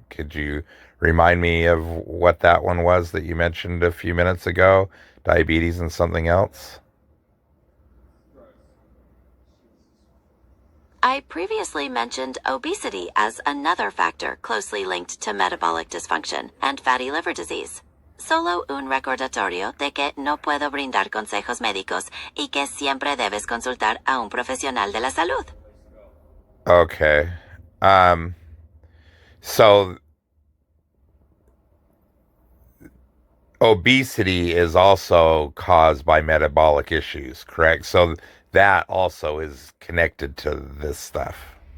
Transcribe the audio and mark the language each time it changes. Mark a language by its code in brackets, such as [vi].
[en] Could you remind me of what that one was that you mentioned a few minutes ago? Diabetes and something else? I previously mentioned obesity as another factor closely linked to metabolic dysfunction and fatty liver disease. [es] Solo un recordatorio de que no puedo brindar consejos médicos y que siempre debes consultar a un profesional de la salud. [en] Okay. So obesity is also caused by metabolic issues, correct? So that also is connected to this stuff.